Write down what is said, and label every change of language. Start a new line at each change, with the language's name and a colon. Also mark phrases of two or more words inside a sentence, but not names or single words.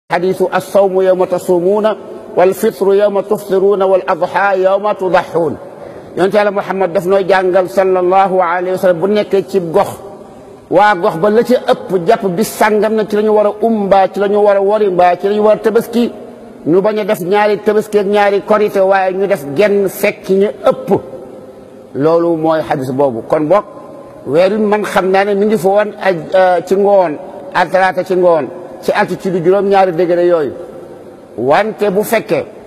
Arabic: حديث الصوم يوم تصومون والفطر يوم تفطرون والأضحى يوم تضحون
Wolof: yonent Yàlla Muhammad daf noo jàngal
Arabic: صلى الله عليه وسلم
Wolof: bu nekkee ci gox waa gox ba la ci ëpp jàpp bis sàngam na ci la ñu war a mbaa ci la ñu war a wari mbaa ci la ñu war a tabaski ñu bañ a def ñaari tabaski ak ñaari korite waaye ñu def genn fekk ñu ëpp loolu mooy xadis boobu kon bokk weer wi man xam naa ne mi ngi fa woon ci ngoon altalaata ci ngoon ci altitude juróom-ñaari degré yooyu wante bu fekkee